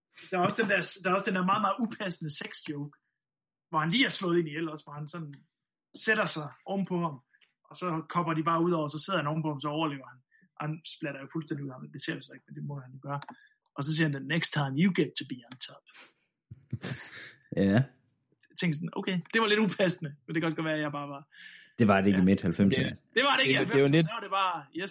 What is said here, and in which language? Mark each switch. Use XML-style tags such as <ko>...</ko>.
<da>Der er også den der, der er også den der meget, meget upassende sexjoke, hvor han lige er slået ind i el, også, hvor han sådan sætter sig ovenpå ham, og så kopper de bare ud over, og så sidder han ovenpå ham, så overlever han. Han splatter jo fuldstændig ud af ham, det ser vi så ikke, men det må han jo gøre. Og så siger han,</da> <en>the next time you get to be on top.</en> <da>Ja. Jeg tænkte sådan, okay, det var lidt upassende, men det kan også godt være, at jeg bare var... Det var det ikke i midt-90'erne. Det var det ikke i 90'erne, det var det bare, yes.</da>